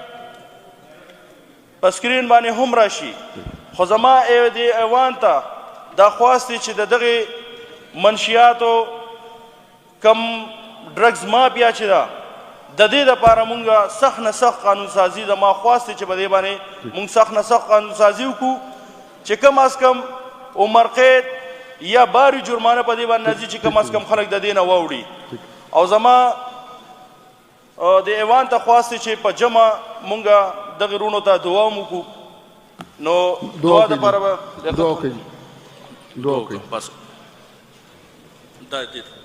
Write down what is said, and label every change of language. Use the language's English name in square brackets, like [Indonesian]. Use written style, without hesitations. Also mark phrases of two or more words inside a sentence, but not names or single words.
[Pashto] په سکرین باندې هم راشي خو زما د ایوان ته دا خواست دی چې د دغې منشیاتو کم [English] drugs mafia [Pashto] چې ده د دې دپاره مونږ سخت نه سخت قانون سازي زما خواست دی چې په دې باندې مونږ سخت نه سخت قانون سازي وکړو چې [Urdu] کم از کم عمر قید یا باری جرمانه [Pashto] په دې باندې راځي چې [Urdu] کم از کم [Pashto] خلک د دې نه واوړي او زما د ایوان ته خواست دی چې په جمع مونږ دغې رونو ته دعا هم وکړو نو دعا دپاره به دعا کوي دعا کوي بس دا دې